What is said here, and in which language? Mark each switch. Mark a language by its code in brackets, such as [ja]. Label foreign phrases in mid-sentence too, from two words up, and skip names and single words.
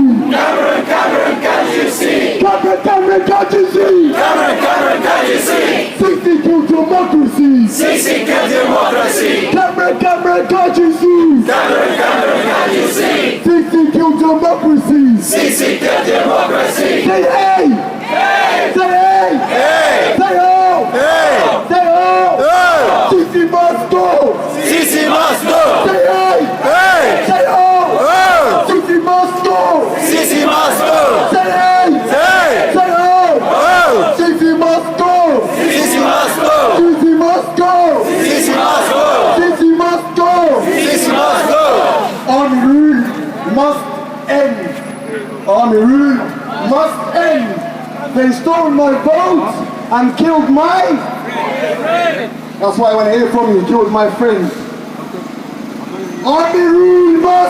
[en] Cameron, can't you see? Cameron, can't you see? Cameron, can't you see? Sisi killed democracy. Sisi killed democracy. Cameron, can't you see? Cameron, can't you see? Sisi killed democracy. Sisi killed democracy. Say hey! Hey! Say hey! Hey! Say ho! Hey! Say ho! Hey! Sisi must go! Sisi must go! Say hey! Hey! Say ho! Hey! Sisi must go! Sisi must go! Say hey! Hey! Say ho! Oh! Sisi must go! Sisi must go! Sisi must go! Sisi must go! Sisi must go! Sisi must go! Army rule must end. Army rule must end. They stole my vote and killed my... That's why when I hear from you, killed my friends. Army rule must end.